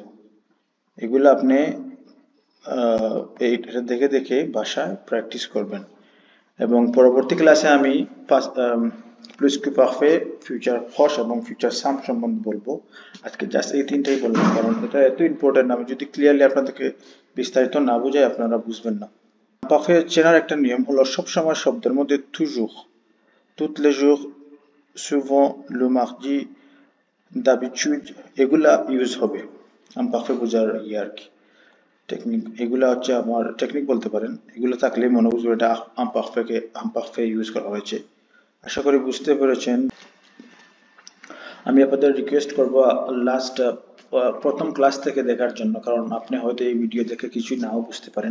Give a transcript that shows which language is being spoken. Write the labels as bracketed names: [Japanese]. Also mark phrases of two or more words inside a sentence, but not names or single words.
[Bangla] এগুলো আপনি এইটা দেখে দেখে বাসায় প্র্যাকটিস করবেন, এবং পরবর্তী ক্লাসে আমি [French] plus-que-parfait, [Bangla] ফিউচার হস এবং ফিউচার সাম সম্বন্ধে বলবো। আজকে জাস্ট এই তিনটাই বললাম, কারণ এটা এত ইম্পর্টেন্ট, আমি যদি ক্লিয়ারলি আপনাদেরকে বিস্তারিত না বুঝাই আপনারা বুঝবেন না। পারফে চেনার একটা নিয়ম হলো সবসময় শব্দের মধ্যে [French] toujours, toutes les jours, souvent, le mardi, d'habitude [Bangla] এগুলা ইউজ হবে পারফে বোঝার আর কি। টেকনিক এগুলা হচ্ছে আমার টেকনিক বলতে পারেন, এগুলো থাকলে মনে বুঝবে এটা আমপারফে ইউজ করা হয়েছে। আশা করি বুঝতে পেরেছেন। আমি আপনাদের রিকোয়েস্ট করব লাস্ট প্রথম ক্লাস থেকে দেখার জন্য, কারণ আপনি হয়তো এই ভিডিও দেখে কিছুই নাও বুঝতে পারেন।